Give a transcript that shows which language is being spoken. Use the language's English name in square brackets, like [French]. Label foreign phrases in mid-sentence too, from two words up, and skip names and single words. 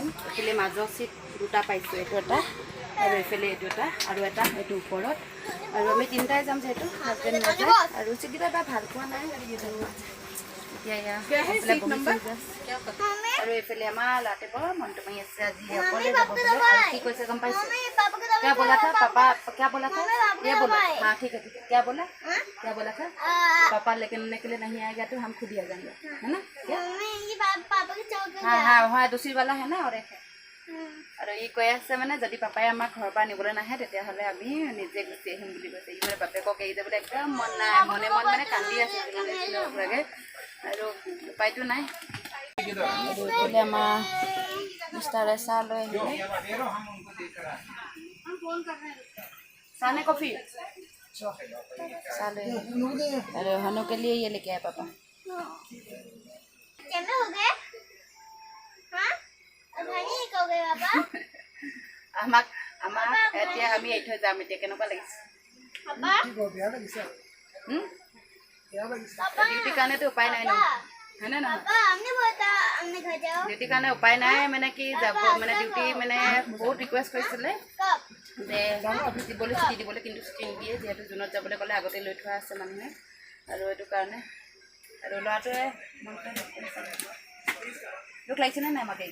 [Assamese] এইফালে মাজৰ চিট 2টা পাইছোঁ, এইটো এটা, আৰু এইফালে এইটো এটা, আৰু এটা এইটো ওপৰত। আৰু আমি 3টাই যাম, যিহেতু হাজবেণ্ড নাযায়। আৰু চিটকেইটা এটা ভাল পোৱা নাই, আৰু এইফালে আমাৰ ল'ৰাটো বৰ মনটো মাৰি আছে, আজি অকলে যাব বোলে। আৰু কি কৈছে গম পাইছে? [Hindi] क्या बोला था पापा, क्या बोला था? ये बोला, हाँ ठीक है, क्या बोला था? पापा लेने के लिए नहीं आएगा तो हम खुद ही आ जाएंगे, है ना? हाँ हाँ हाँ, दूसरी वाला है ना, और एक है। [Assamese] আৰু ই কৈ আছে মানে যদি পাপাই আমাক ঘৰৰ পৰা নিবলৈ নাহে তেতিয়াহ'লে আমি নিজে গুচি আহিম বুলি কৈছে। ই মানে বাপেকক এৰি যাবলৈ একদম মন নাই, মনে মানে কান্দি আছে লাগে। আৰু উপায়তো নাই। এইফালে আমাৰ মিষ্টাৰে চাহ লৈ আহিলে, [Hindi] चाय में कॉफी, चाय ले। अरे हनु के लिए ये लेके आए पापा। कैमरा हो गए? हाँ? अब भाई हो गए पापा? [Assamese] আমাক এতিয়া আমি এৰি থৈ যাম। এতিয়া কেনেকুৱা লাগিছে [Hindi] पापा? [Assamese] ডিউটিৰ কাৰণেতো উপায় নাই ন, হয়নে নহয়? [Hindi] पापा हमने बोला था हमने घर जाओ। [Assamese] ডিউটিৰ কাৰণে উপায় নাই, মানে কি যাব, মানে ডিউটি মানে বহুত ৰিকুৱেষ্ট কৰিছিলে [Hindi] कब? [Assamese] যে দিবলৈ, ছুটি দিবলৈ, কিন্তু ছুটি নিদিয়ে। যিহেতু জুনত যাবলৈ ক'লে আগতে লৈ থোৱা আছে মানুহে, আৰু এইটো কাৰণে। আৰু ল'ৰাটোৱে দুখ লাগিছেনে নাই আমাক?